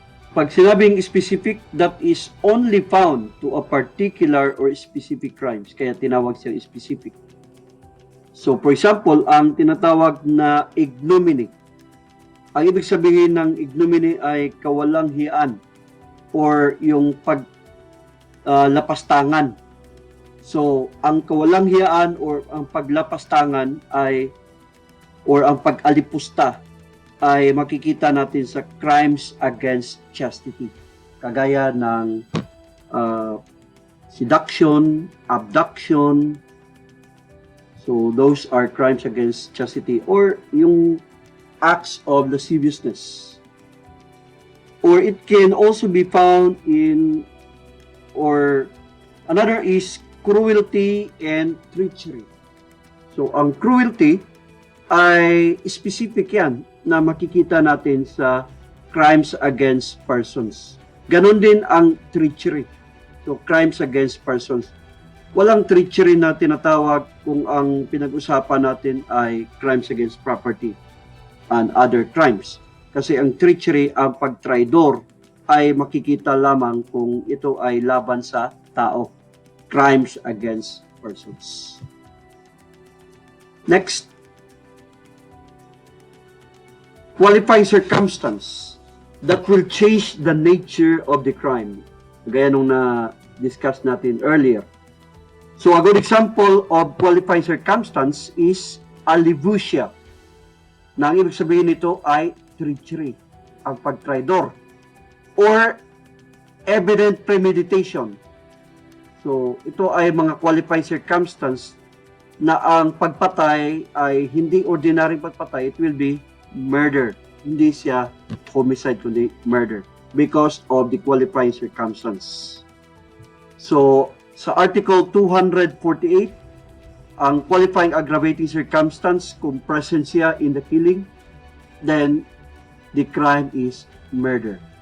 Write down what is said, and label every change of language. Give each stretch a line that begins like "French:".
Filipino: Pag sinabing
English: specific, that is only found to a particular or specific crimes.
Filipino: Kaya tinawag siyang specific.
English: So, for example,
Filipino: ang tinatawag na ignominy. Ang ibig sabihin ng ignominy ay kawalang hiyaan or yung paglapastangan. So, ang kawalang hiyaan or ang paglapastangan ay or ang pag-alipusta ay makikita natin sa
English: crimes against chastity.
Filipino: Kagaya ng seduction, abduction.
English: So, those are crimes against chastity
Filipino: or yung
English: acts of lasciviousness. Or it can also be found in, or another is cruelty and treachery.
Filipino: So, ang cruelty ay specific yan na makikita natin sa crimes against persons. Ganon din ang treachery.
English: So, crimes against persons.
Filipino: Walang treachery na tinatawag kung ang pinag-usapan natin ay crimes against property and other crimes. Kasi ang treachery, ang pagtraidor, ay makikita lamang kung ito ay laban sa tao.
English: Crimes against persons. Next. Qualifying circumstance that will change the nature of the crime.
Filipino: Gaya nung na-discuss natin
English: earlier. So, a good example of qualifying circumstance is alivusia.
Filipino: Na ang ibig sabihin nito ay treachery, ang pagtraidor. Or evident premeditation. So, ito ay mga qualifying circumstance na ang pagpatay ay hindi ordinaryong pagpatay,
English: it will be murder.
Filipino: Hindi siya homicide, kundi murder
English: because of the qualifying circumstance. So, sa Article 248, ang qualifying aggravating circumstance,
Filipino: kung present siya
English: in the killing, then the crime is murder.